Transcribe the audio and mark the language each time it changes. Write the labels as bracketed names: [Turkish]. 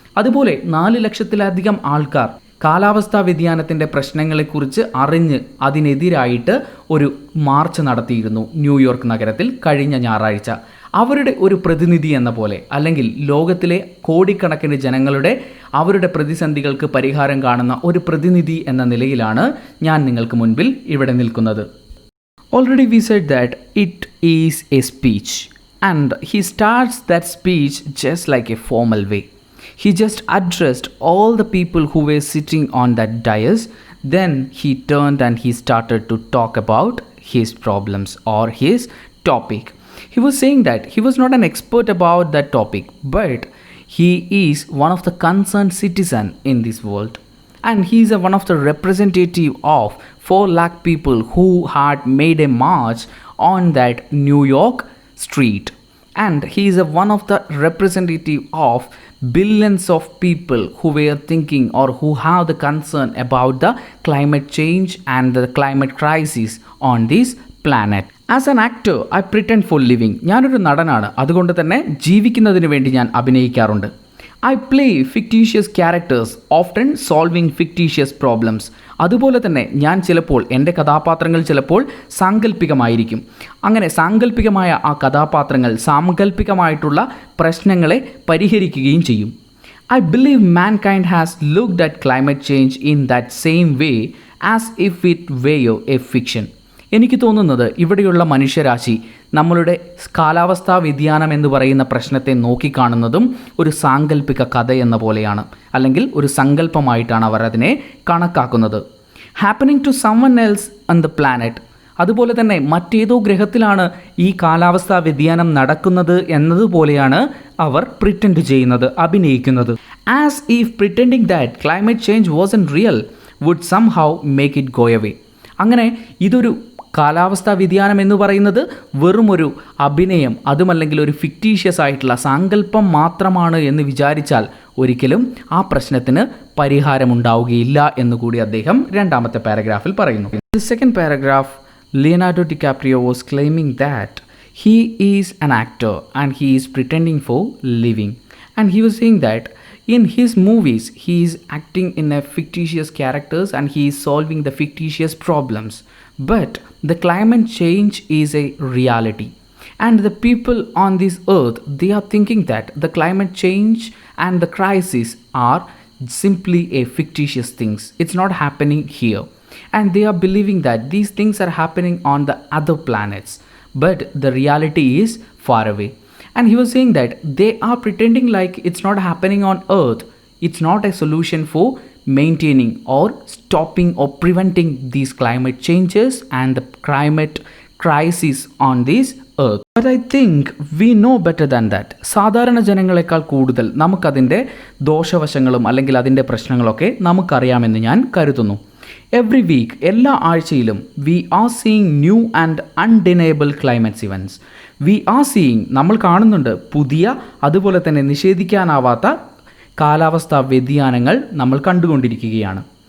[Malayalam] അതുപോലെ 4 ലക്ഷത്തിലധികം ആൾക്കാർ കാലാവസ്ഥാ വ്യതിയാനത്തിൻ്റെ പ്രശ്നങ്ങളെക്കുറിച്ച് അറിഞ്ഞ് അതിനെതിരായിട്ട് ഒരു മാർച്ച് നടത്തിയിരുന്നു ന്യൂയോർക്ക് നഗരത്തിൽ കഴിഞ്ഞ ഞായറാഴ്ച. അവരുടെ ഒരു പ്രതിനിധി എന്ന പോലെ, അല്ലെങ്കിൽ ലോകത്തിലെ കോടിക്കണക്കിന് ജനങ്ങളുടെ അവരുടെ പ്രതിസന്ധികൾക്ക് പരിഹാരം കാണുന്ന ഒരു പ്രതിനിധി എന്ന നിലയിലാണ് ഞാൻ നിങ്ങൾക്ക് മുൻപിൽ ഇവിടെ നിൽക്കുന്നത്. [English] Already we said that it is a speech, and he starts that speech just like a formal way. He just addressed all the people who were sitting on that dais. Then he turned and he started to talk about his problems or his topic. He was saying that he was not an expert about that topic, but he is one of the concerned citizen in this world. And he is one of the representative of 4 lakh people who had made a march on that New York street. And he is one of the representative of billions of people who were thinking or who have the concern about the climate change and the climate crisis on this planet. As an actor, I pretend for living. [Malayalam] ഞാനൊരു നടനാണ്, അതുകൊണ്ട് തന്നെ ജീവിക്കുന്നതിന് വേണ്ടി ഞാൻ അഭിനയിക്കാറുണ്ട്. [English] I play fictitious characters, often solving fictitious problems. [Malayalam] അതുപോലെ തന്നെ ഞാൻ ചിലപ്പോൾ എൻ്റെ കഥാപാത്രങ്ങൾ ചിലപ്പോൾ സാങ്കല്പികമായിരിക്കും. അങ്ങനെ സാങ്കല്പികമായ ആ കഥാപാത്രങ്ങൾ സാങ്കല്പികമായിട്ടുള്ള പ്രശ്നങ്ങളെ പരിഹരിക്കുകയും ചെയ്യും. [English] I believe mankind has looked at climate change in that same way as if it were a fiction. [Malayalam] എനിക്ക് തോന്നുന്നത് ഇവിടെയുള്ള മനുഷ്യരാശി നമ്മളുടെ കാലാവസ്ഥാ വ്യതിയാനം എന്ന് പറയുന്ന പ്രശ്നത്തെ നോക്കിക്കാണുന്നതും ഒരു സാങ്കല്പിക കഥ എന്ന പോലെയാണ്, അല്ലെങ്കിൽ ഒരു സങ്കല്പമായിട്ടാണ് അവർ അതിനെ കണക്കാക്കുന്നത്. [English] Happening to someone else on the planet. [Malayalam] അതുപോലെ തന്നെ മറ്റേതോ ഗ്രഹത്തിലാണ് ഈ കാലാവസ്ഥാ വ്യതിയാനം നടക്കുന്നത് എന്നതുപോലെയാണ് അവർ പ്രിറ്റൻഡ് ചെയ്യുന്നത്, അഭിനയിക്കുന്നത്. [English] As if pretending that climate change wasn't real would somehow make it go away. [Malayalam] അങ്ങനെ ഇതൊരു കാലാവസ്ഥാ വ്യതിയാനം എന്ന് പറയുന്നത് വെറും ഒരു അഭിനയം, അതുമല്ലെങ്കിൽ ഒരു ഫിക്റ്റീഷ്യസ് ആയിട്ടുള്ള സാങ്കല്പം മാത്രമാണ് എന്ന് വിചാരിച്ചാൽ ഒരിക്കലും ആ പ്രശ്നത്തിന് പരിഹാരമുണ്ടാവുകയില്ല എന്നുകൂടി അദ്ദേഹം രണ്ടാമത്തെ പാരഗ്രാഫിൽ പറയുന്നു. [English] The second paragraph, Leonardo DiCaprio was claiming that he is an actor and he is pretending for living. And he was saying that in his movies he is acting in a fictitious characters and he is solving the fictitious problems. But the climate change is a reality. And the people on this earth, they are thinking that the climate change and the crisis are simply a fictitious things. It's not happening here. And they are believing that these things are happening on the other planets. But the reality is far away. And he was saying that they are pretending like it's not happening on earth. It's not a solution for maintaining or stopping or preventing these climate changes and the climate crisis on this earth. But I think we know better than that. [Malayalam] സാധാരണ ജനങ്ങളെക്കാൾ കൂടുതൽ നമുക്കതിൻ്റെ ദോഷവശങ്ങളും അല്ലെങ്കിൽ അതിൻ്റെ പ്രശ്നങ്ങളൊക്കെ നമുക്കറിയാമെന്ന് ഞാൻ കരുതുന്നു. [English] every week, [Malayalam] എല്ലാ ആഴ്ചയിലും [English] We are seeing new and undeniable climates events. We are seeing, [Malayalam] നമ്മൾ കാണുന്നുണ്ട് പുതിയ അതുപോലെ തന്നെ നിഷേധിക്കാനാവാത്ത കാലാവസ്ഥാ വ്യതിയാനങ്ങൾ നമ്മൾ കണ്ടുകൊണ്ടിരിക്കുകയാണ്.